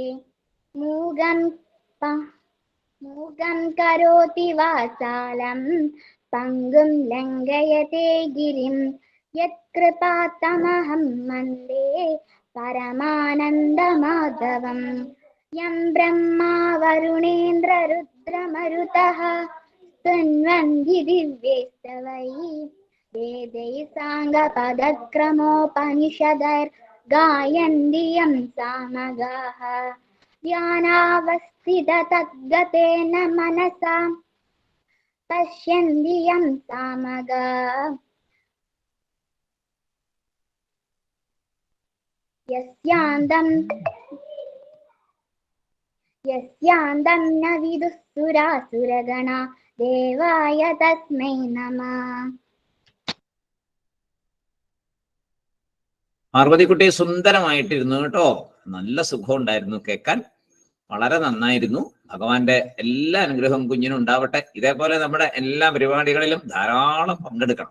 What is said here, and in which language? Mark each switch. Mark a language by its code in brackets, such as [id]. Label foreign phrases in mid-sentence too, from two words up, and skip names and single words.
[sa] മൂകം കരോതി വാചാലം പങ്കും ലംഘയത്തെ ഗിരിം യത്കൃപാത്തമഹം വന്ദേ പരമാനന്ദമാധവം. യം ബ്രഹ്മാ വരുണേന്ദ്ര രുദ്രമരുതഃ स्तुन्वन्ति दिव्यैस्तवैः वेदैः साङ्गपदक्रमोपनिषदैर्गायन्ति यं सामगाः. ध्यानावस्थिततद्गतेन मनसा पश्यन्ति यं सामगाः. यस्यान्तं न विदुः सुरासुरगणा ദേവായ തസ്മൈ നമഃ. [ml] പാർവതിക്കുട്ടി സുന്ദരമായിട്ടിരുന്നു കേട്ടോ. നല്ല സുഖം ഉണ്ടായിരുന്നു കേൾക്കാൻ. വളരെ നന്നായിരുന്നു. ഭഗവാന്റെ എല്ലാ അനുഗ്രഹവും കുഞ്ഞിനുണ്ടാവട്ടെ. ഇതേപോലെ നമ്മുടെ എല്ലാ പരിപാടികളിലും ധാരാളം പങ്കെടുക്കണം.